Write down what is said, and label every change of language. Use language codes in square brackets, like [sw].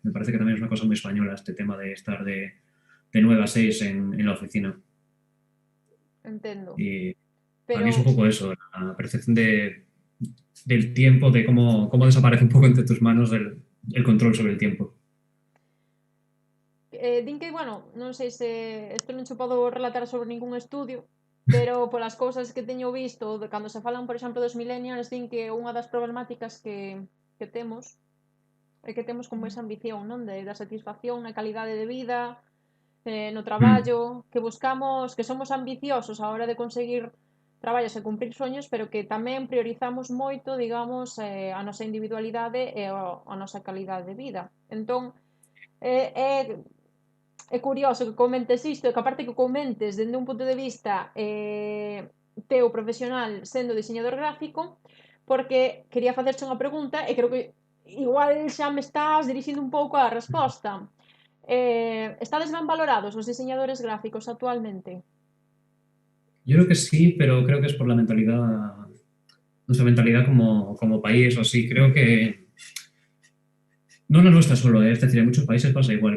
[es] Me parece que también es una cosa muy española este tema de estar de 9 a 6 en la oficina. [gl] Entendo. [es] Y para mí es un [gl] Pero [es] poco eso, la percepción del tiempo, de cómo desaparece un poco entre tus manos el control sobre el tiempo. [gl] din que, bueno, non sei se isto non che podo relatar sobre ningún estudio, pero polas cousas que teño visto, de cando se falan, por exemplo, dos millennials, din que unha das problemáticas que temos é que temos como esa ambición, non? Da satisfacción na calidade de vida, no Mm. traballo, que buscamos, que somos ambiciosos á hora de conseguir traballos e cumprir soños, pero que tamén priorizamos moito, digamos, a nosa individualidade e a nosa calidade de vida. Entón, é curioso que comentes isto e que aparte que comentes dende un punto de vista teu profesional sendo diseñador gráfico, porque quería facerche unha pregunta e creo que igual xa me estás dirixindo un pouco a resposta. Estades ben valorados os diseñadores gráficos actualmente? [es] Yo creo que sí, pero creo que es por la mentalidad, nuestra mentalidad como país o así. Creo que no la nuestra solo, es decir, en muchos países pasa igual.